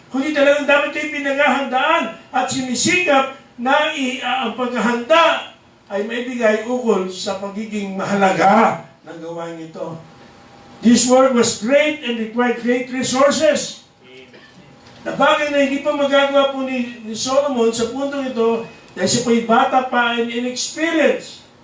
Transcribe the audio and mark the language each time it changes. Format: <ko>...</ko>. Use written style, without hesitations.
<tl>Kundi talagang dapat ito pinaghahandaan at sinisikap na ang paghahanda ay maibigay ukol sa pagiging mahalaga ng gawain ito.</tl> <en>This work was great and required great resources.</en> <tl>Na bagay na hindi pa magagawa po ni Solomon sa puntong ito dahil siya po'y bata pa</tl> <en>and inexperienced.</en>